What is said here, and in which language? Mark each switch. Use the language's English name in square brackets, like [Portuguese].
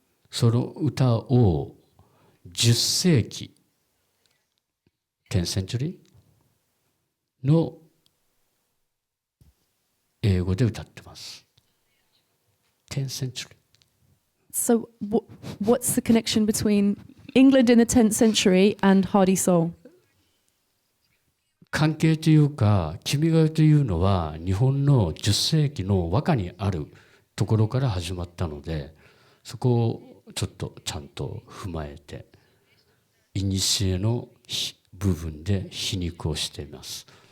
[Japanese] その歌を10世紀、 [English] 10 century [Japanese] の英語で歌ってます。 [English] 10 century. So what's the connection between England in the 10th century and Hardy Soul? [Japanese] 関係というか、君が代というのは日本の10世紀の和歌にあるところから始まったので、そこをちょっとちゃんと踏まえて、古の部分で皮肉をしています。